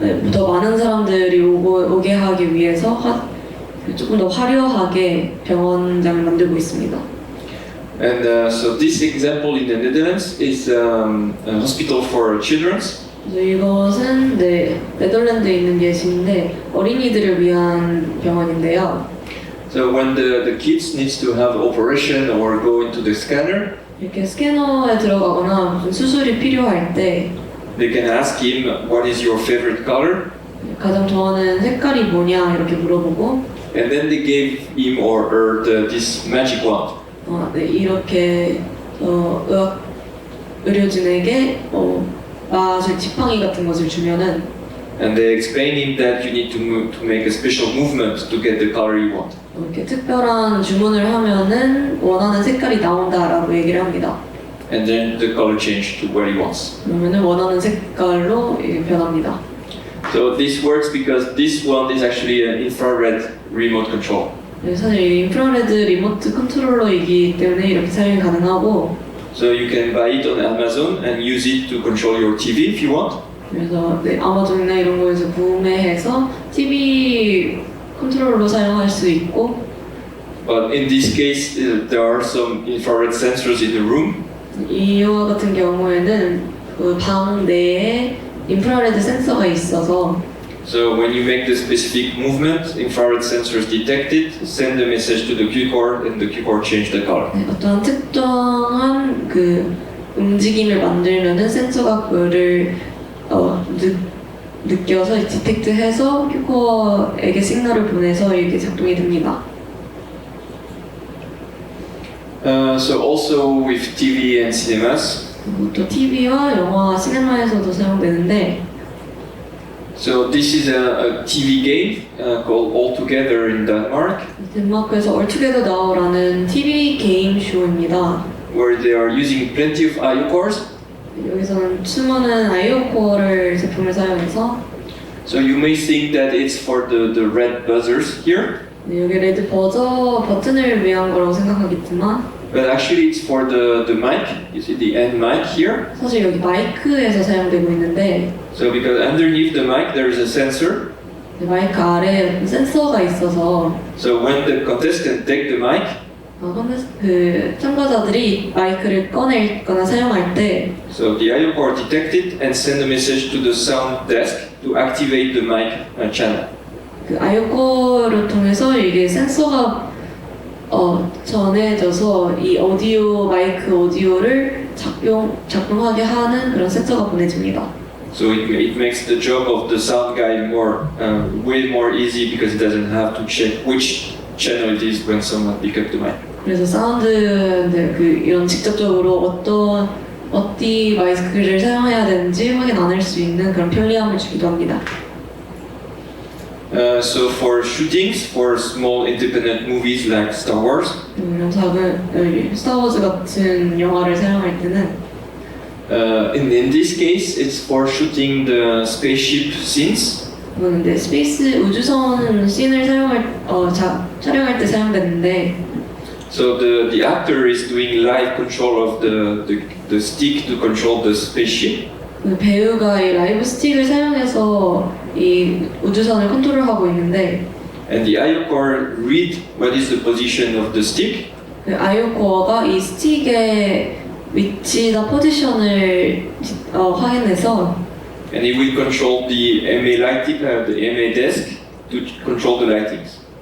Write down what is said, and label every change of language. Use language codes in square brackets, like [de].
[ko] 더 많은 사람들이 오게 하기 위해서 조금 더 화려하게 병원장을 만들고 있습니다. [en] And so this example in the Netherlands is a hospital for children. [ko] 이것은 네덜란드에 있는 예시인데 어린이들을 위한 병원인데요. [en] So when the kids needs to have operation or go into the scanner, [ko] 이렇게 스캐너에 들어가거나 무슨 수술이 필요할 때 [en] they can ask him what is your favorite color, [ko] 가장 좋아하는 색깔이 뭐냐 이렇게 물어보고 [en] and then they gave him or her this magic wand. [ko] 이렇게 의학 의료진에게 마술 지팡이 같은 것을 주면은 [en] and they explain him that you need to make a special movement to get the color you want. [ko] 이렇게 특별한 주문을 하면은 원하는 색깔이 나온다라고 얘기를 합니다. [en] And then the color change to what he wants. [ko] 그러면은 원하는 색깔로 변합니다. [en] So this works because this one is actually an infrared remote control. [ko] 사실 인프라레드 리모트 컨트롤러이기 때문에 이렇게 사용이 가능하고 [en] So you can buy it on Amazon and use it to control your TV if you want. [ko] 그래서 아마존이나 이런 거에서 구매해서 TV 컨트롤러로 사용할 수 있고 [en] But in this case, there are some infrared sensors in the room. [ko] 이와 같은 경우에는 그 방 내에 인프라레드 센서가 있어서 [en] So when you make the specific movement, infrared sensors detect it, send the message to the Q cord, and the Q cord change the color. [ko] 어떠한 특정한 그 움직임을 만들면은 센서가 그를 느껴서 디텍트해서 큐코어에게 시그널을 보내서 이렇게 작동이 됩니다. [en] So also with TV and cinemas. [ko] 그리고 또 TV와 영화, 시네마에서도 사용되는데 [en] So this is a TV game called All Together in Denmark, [ko] 덴마크에서 All Together Now라는 TV 게임 쇼입니다. [en] where they are using plenty of IO cores. [ko] 여기서는 수많은 아이오 코어를 제품을 사용해서 [en] So you may think that it's for the red buzzers here, [ko] 여기 레드 버튼을 위한 거라고 생각하겠지만 [en] but actually it's for the mic. You see the end mic here. [ko] 사실 여기 마이크에서 사용되고 있는데 [en] So because underneath the mic there is a sensor. [ko] 마이크 아래에 센서가 있어서 [en] So when the contestant take the mic, [ko] 그 참가자들이 마이크를 꺼내거나 사용할 때 [en] so the IO core detect it and send a message to the sound desk to activate the mic channel. [ko] 그 아이오 코어를 통해서 이게 센서가 전해져서 이 마이크 오디오를 작동하게 하는 그런 센서가 보내집니다. [en] So it makes the job of the sound guy way more easy because he doesn't have to check which channel it is when someone pick up the mic. [ko] 그래서 사운드 이런 직접적으로 어디 마이크를 사용해야 되는지 확인 안 할 수 있는 그런 편리함을 주기도 합니다. [en] So for shootings, for small independent movies like Star Wars, [ko] 이런 작은 스타워즈 같은 영화를 사용할 때는 [en] in this case, it's for shooting the spaceship scenes. [ko] 근데 스페이스 우주선 씬을 촬영할 때 사용되는데 [en] So the actor is doing live control of the stick to control the spaceship. [ko] 그 배우가 이 라이브 스틱을 사용해서 이 우주선을 컨트롤하고 있는데 [en] And the IO core read what is the position of the stick. [ko] 그 아이오 코어가 이 스틱의 위치나 포지션을 확인해서 [en] And it will control the MA lighting, the MA desk to control the lightings.